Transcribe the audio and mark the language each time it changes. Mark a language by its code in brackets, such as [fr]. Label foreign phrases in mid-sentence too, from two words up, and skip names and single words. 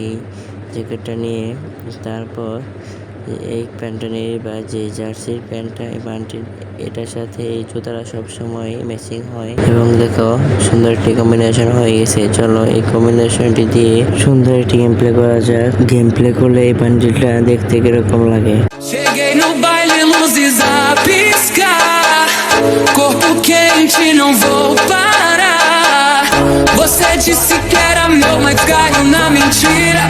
[bn] এবং এই জ্যাকেটটা নিয়ে তারপর এই প্যান্টটা নিয়ে বা যে [en] jersey pant [bn] এই প্যান্টের এটার সাথে এই জুতাটা সবসময় ম্যাচিং হয় এবং দেখো সুন্দর একটি কম্বিনেশন হয়ে গেছে। চলো এই কম্বিনেশনটি দিয়ে সুন্দর একটি [en] game play [bn] করা যাক। [en] game play [bn] করলে এই প্যান্টটা দেখতে কিরকম লাগে। [pt] Cheguei no baile, luzes a piscar. Corpo quente, não vou parar. Você disse que era meu, mas caiu na mentira.